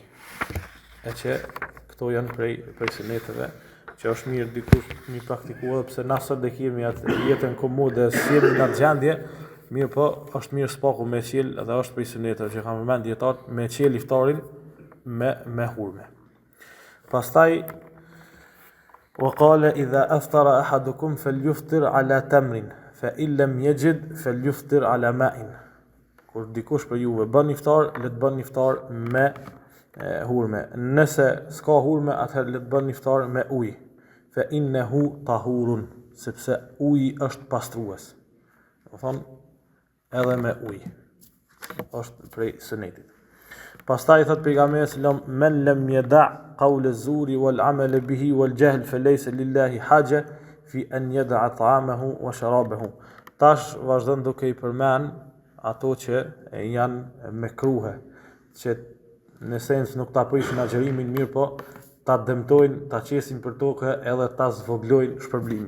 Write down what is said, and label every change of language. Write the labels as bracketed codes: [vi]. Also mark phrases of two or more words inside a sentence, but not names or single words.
[sq] E që këto janë prej suneteve që është mirë dikush mi praktikuar, pse na sot dhe kemi atë jetën komode, sjellin në atë gjendje, mirë po është mirë spaku me qel, edhe është prej suneteve që kam përmend dietar me qel iftarin me hurme. [ar] Pastaj وقال إذا أفطر أحدكم فليفطر على تمر فإن لم يجد فليفطر على ماء. [sq] Kur dikush për juve bën iftar, le të bën iftar me hurme. Nëse s'ka hurme, atëherë le të bën iftar me ujë. [ar] فإنه طهور, [sq] sepse uji është pastrues. Do thonë edhe me ujë. Është prej sunetit. Pastaj thot pejgamberi sallam [ar] من لم يدع قول الزور والعمل به والجهل فليس لله حاجة في أن يدع طعامه وشرابه. [sq] Tash vazhdon duke I përmend ato që janë mekruhe, që në sens nuk ta prishin agjërimin, mirë po ta dëmtojnë, ta qesin për tokë edhe ta zvoglojnë shpërblimin.